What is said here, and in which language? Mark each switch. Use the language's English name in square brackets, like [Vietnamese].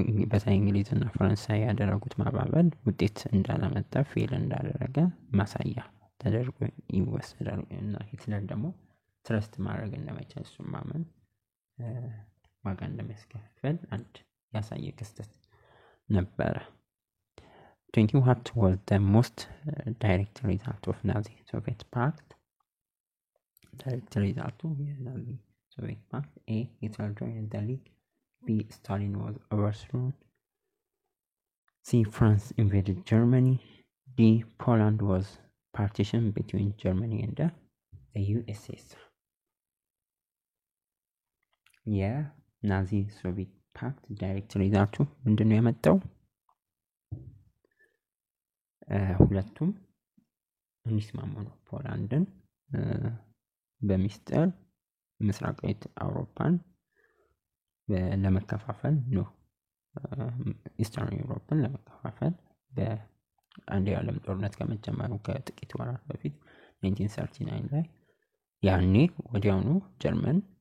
[Amharic] በተለይ እንግሊዝና ፈረንሳይ ያደረጉት ማባበል ውጤት እንዳላመጣ ፌል እንዳደረገ ማሳያ ተደርጎ ይወሰዳል እና ሂትለር ደግሞ ትረስት ማድረግ እንደማይቻል እሱን ማመን ዋጋ እንደሚያስከፍል አንድ ያሳየ ክስተት ነበረ። [English] Thinking what was the most direct result of Nazi-Soviet Pact? Direct result of Nazi-Soviet Pact. A. Hitler joined the League. B. Stalin was overthrown. C. France invaded Germany. D. Poland was partitioned between Germany and the USSR. [Amharic] የናዚ-ሶቪየት ፓክት ዳይሬክት ሪዛልቱ ምንድነው የመጣው? ሁለቱም እንዲስማሙ ነው። ፖላንድን በሚስጥር ምስራቃዊት አውሮፓን ለመከፋፈል ነው። ኢስተርን ዩሮፕን ለመከፋፈል በአንድ የዓለም ጦርነት ከመጀመሩ ከጥቂት ወራት በፊት 1939 ላይ ያኔ ወዲያውኑ ጀርመን